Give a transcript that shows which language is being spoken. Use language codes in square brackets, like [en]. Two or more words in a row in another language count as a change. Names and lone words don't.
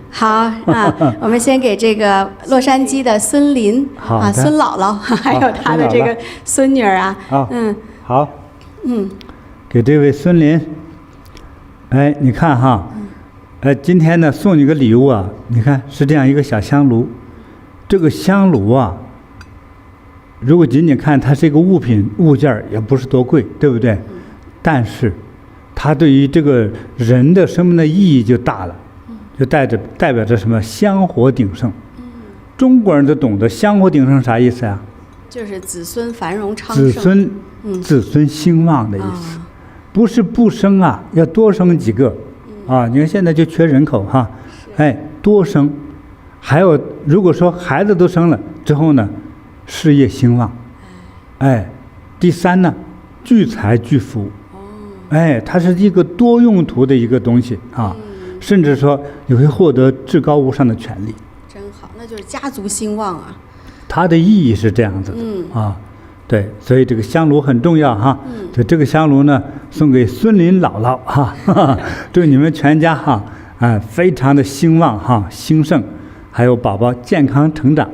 [zh] 好我們先給這個洛杉磯的孫林孫姥姥，還有他的這個孫女兒好。給這位孫林。你看今天呢送你個禮物你看是這樣一個小香爐。這個香爐如果僅僅看它是一個物件也不是多貴，對不對？但是它對於這個人的生命的意義就大了，就代表着什麼？香火鼎盛。中國人都懂得香火鼎盛啥意思呀？就是子孫繁榮昌盛。子孫興旺的意思，不是不生要多生幾個你看現在就缺人口多生。還有如果說孩子都生了之後呢，事業興旺。第三呢，聚財聚福。它是一個多用途的一個東西甚至說你會獲得至高無上的權利。真好，那就是家族興旺它的意義是這樣子的對，所以這個香爐很重要就這個香爐呢，送給孫林姥姥祝你們全家非常的興旺興盛，還有寶寶健康成長。